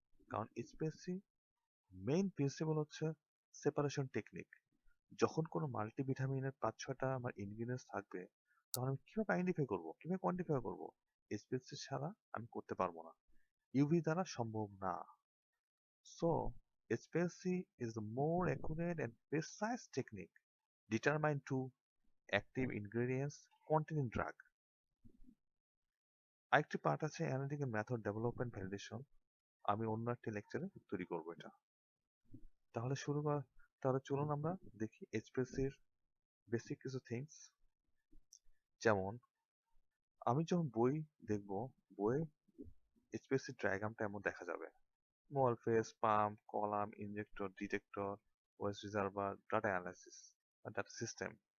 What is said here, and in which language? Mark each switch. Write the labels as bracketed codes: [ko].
[bn] কারণ HPLC main principal হচ্ছে separation technique. যখন কোনো মাল্টিভিটামিনের 5-6টা আমার ইনগ্রিডিয়েন্টস থাকবে, তখন আমি কিভাবে আইডেন্টিফাই করবো, কিভাবে কোয়ান্টিফাই করবো? এইচপিএলসি ছাড়া আমি করতে পারবো না, ইউভি দ্বারা সম্ভব না। So [en] HPLC is the more accurate and precise technique determined to active ingredients containing drug. [bn] আরেকটি পার্ট আছে অ্যানালিটিক্যাল মেথড ডেভেলপমেন্ট ভ্যালিডেশন, আমি অন্য একটি লেকচারে তৈরি করবো এটা। তাহলে চলুন আমরা দেখি এইচপিএলসির বেসিক কিছু থিংস। যেমন আমি যখন বই দেখবো, বইয়ে এইচপিএলসি ডায়াগ্রামটা এমন দেখা যাবে: মল face, pump, column, injector, detector, West reservoir, data analysis আর ডাটা সিস্টেম।